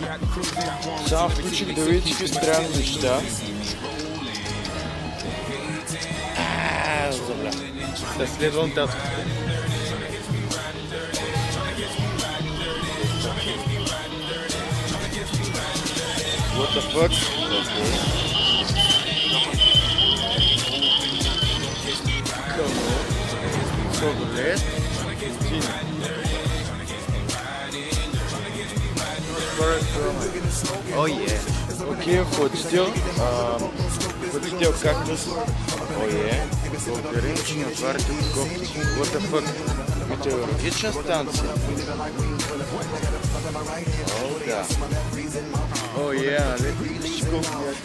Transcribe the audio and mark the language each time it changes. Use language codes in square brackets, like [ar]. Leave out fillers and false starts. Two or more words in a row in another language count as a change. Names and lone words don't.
[bg] Само включих да видите какви странни неща. Забля. Да следвам татката. [en] What the fuck? Coconut. Oh yeah. [bg] Okay, хотел кактус. [en] Oh yeah. [bg] Благодарим, че ни отваряте такова. [en] What the fuck? [bg] Метеорологична станция. О, да. О, yeah, вижте колко